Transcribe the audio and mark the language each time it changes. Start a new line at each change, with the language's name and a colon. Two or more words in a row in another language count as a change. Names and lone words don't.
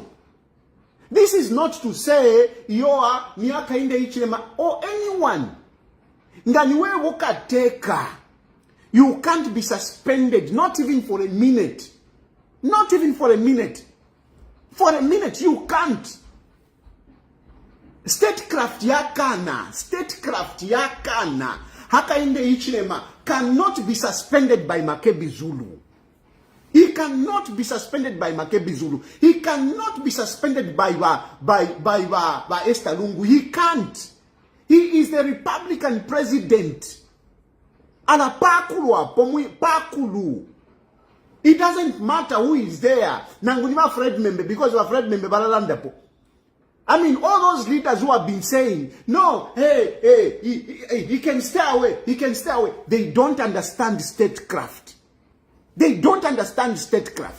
English: This is not to say you are Hakainde Hichilema or anyone.
Bemba: Nganiwe wokateka.
English: You can't be suspended, not even for a minute. Not even for a minute. For a minute, you can't.
Bemba: Statecraft yakana. Statecraft yakana.
English: Hakainde Hichilema cannot be suspended by Makebi Zulu. He cannot be suspended by Makebi Zulu. He cannot be suspended by Esther Lungu. He can't. He is the Republican president.
Bemba: Ana pakulu.
English: It doesn't matter who is there. Nanguniva Fred member because you are Fred member balalandapo. I mean, all those leaders who have been saying, no, he can stay away. He can stay away. They don't understand statecraft. They don't understand statecraft.